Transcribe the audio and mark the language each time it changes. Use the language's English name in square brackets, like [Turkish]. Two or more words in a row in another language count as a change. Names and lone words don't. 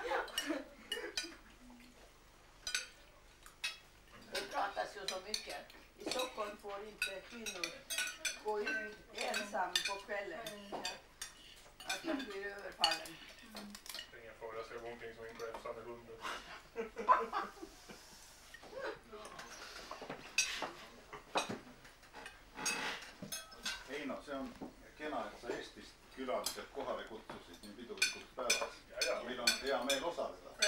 [Swedish] Det pratas ju så mycket. I Stockholm får inte kvinnor gå ut ensam på kvällen. Att de blir överfallen. Det är ingen fara, jag ska gå omkring som en kräfsande hunden. [Estonian] Heino, see on kena, et sa Eestist külalised kohale kutsusid nii pidulikuks päevaks. Meil on hea meel osaleda.